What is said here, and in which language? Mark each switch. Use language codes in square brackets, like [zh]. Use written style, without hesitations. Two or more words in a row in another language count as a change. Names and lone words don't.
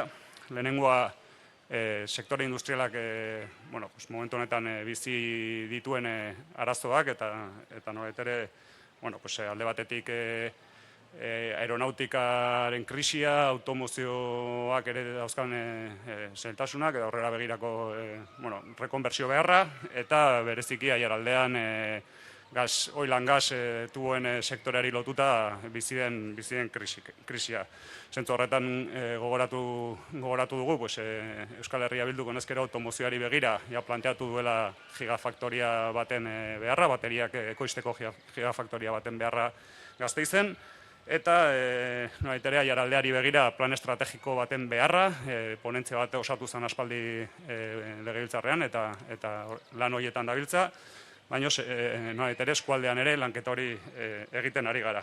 [eu] Lehenengoa sektore industrialak momentu honetan bizi dituen arazoak eta nolabait ere alde batetik aeronautikaren krisia, automozioak ere dauzkan zailtasunak eta aurrera begirako rekonbertsio beharra eta bereziki aiaraldean [en] oil and gas [eu] tuboen sektoreari lotuta bizi den krisia. Zentzu horretan gogoratu dugu Euskal Herria Bilduk honezkero automozioari begira planteatu duela gigafaktoria baten beharra, bateriak ekoizteko gigafaktoria baten beharra Gasteizen, eta nolabait ere aiaraldeari begira plan estrategiko baten beharra, ponentzia bat osatu zen aspaldi legebiltzarrean eta lan horietan dabiltza, baina nolabait ere eskualdean ere lanketa hori egiten ari gara.